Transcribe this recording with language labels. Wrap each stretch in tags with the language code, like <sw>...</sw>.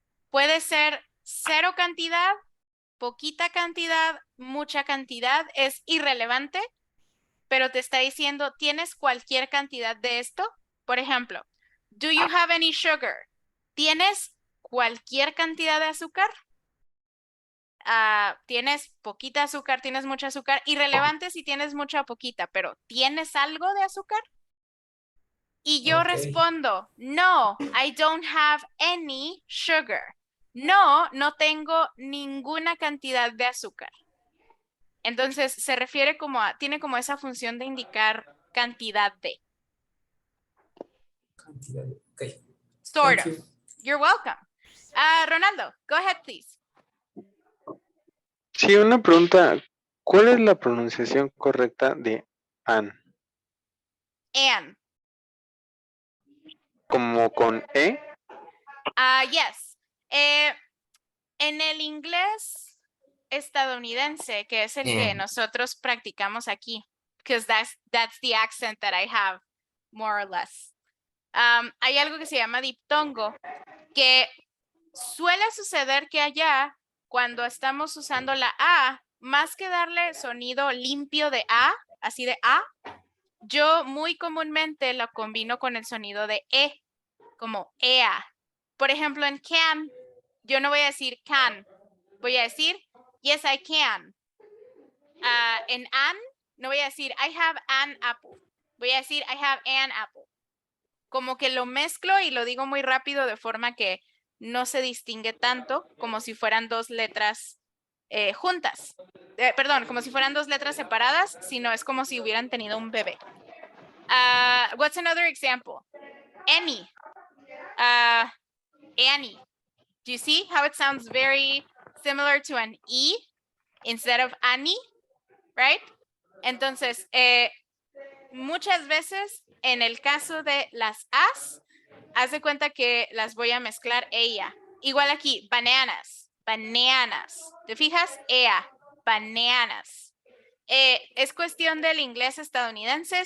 <es>Puede ser cero cantidad, poquita cantidad, mucha cantidad, es irrelevante, pero te está diciendo, ¿tienes cualquier cantidad de esto? Por ejemplo,</es> <en>do you have any sugar?</en> <es>¿Tienes cualquier cantidad de azúcar? ¿Tienes poquita azúcar? ¿Tienes mucha azúcar? Irrelevante si tienes mucha o poquita, pero ¿tienes algo de azúcar? Y yo Ok. respondo, no,</es> <en>I don't have any sugar.</en> <es>No, no tengo ninguna cantidad de azúcar. Entonces, se refiere como a, tiene como esa función de indicar cantidad de. Cantidad. Ok.</es> <en>Sort Thank of. you. You're welcome. Ronaldo, go ahead, please.</en> <es>Sí, una pregunta. ¿Cuál es la pronunciación correcta de an?</es> <en>And,</en> <es>¿Como con E?</es> <en>yes.</en> <es>En el inglés estadounidense, que es el que nosotros practicamos aquí,</es> <en>because that's the accent that I have, more or less.</en> <es>Hay algo que se llama diptongo, que suele suceder que allá, cuando estamos usando la A, más que darle sonido limpio de A, así de A, yo muy comúnmente lo combino con el sonido de E, como EA. Por ejemplo, en can, yo no voy a decir can, voy a decir</es> <en>yes, I can.</en> <es>En an, no voy a decir</es> <en>I have an apple,</en> <es>voy a decir I have an apple. Como que lo mezclo y lo digo muy rápido de forma que no se distingue tanto como si fueran dos letras juntas. Perdón, como si fueran dos letras separadas, sino es como si hubieran tenido un bebé.</es> <en>What's another example? Any. Annie. Do you see how it sounds very similar to an E instead of Annie? Right?</en> <es>Entonces, muchas veces en el caso de las As, haz de cuenta que las voy a mezclar ella. Igual aquí, bananas, bananas. ¿Te fijas? Ea, bananas. Es cuestión del inglés estadounidense.</es>